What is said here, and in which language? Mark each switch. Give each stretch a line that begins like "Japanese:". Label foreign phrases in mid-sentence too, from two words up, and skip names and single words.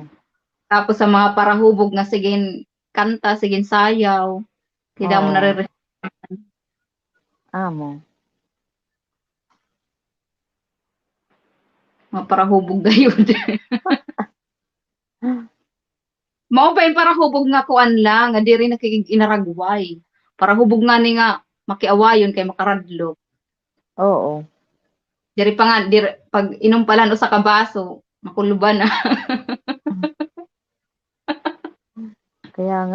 Waray: Tapos sa mga parahubog nga sige kanta, sige sayaw.
Filipino: Hindi mo
Waray: Oo.
Filipino: naririnig
Waray: Amo. mga parahubog gayon.
Cebuano: Mao pa yung parahubog nga kuan lang, nga diri inaragway. Parahubog nga ni nga makiawayon kay makaradlo. Oo. Diri pa nga pag inom palan usa ka baso, makuluban na.
Filipino: Kaya nga.